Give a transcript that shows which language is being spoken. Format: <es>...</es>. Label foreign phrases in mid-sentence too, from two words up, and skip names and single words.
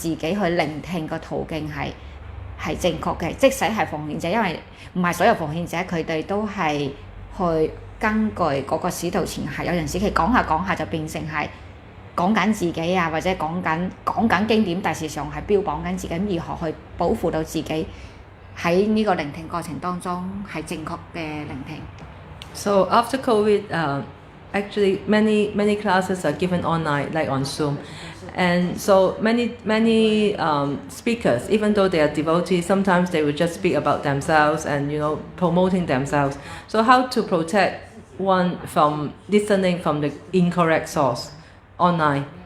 <yue>自己去聆聽個途徑係正確嘅，即使係奉獻者，因為唔係所有奉獻者佢哋都係去根據嗰個使徒傳係，有陣時佢講下就變成係講緊自己啊，或者講緊經典，但事實上係標榜緊自己，如何去保護到自己喺呢個聆聽過程當中係正確嘅聆聽。</yue> <en>So after COVID, actually many classes are given online, like on Zoom, and so many speakers, even though they are devotees, sometimes they will just speak about themselves and promoting themselves. So how to protect one from listening from the incorrect source online?</en>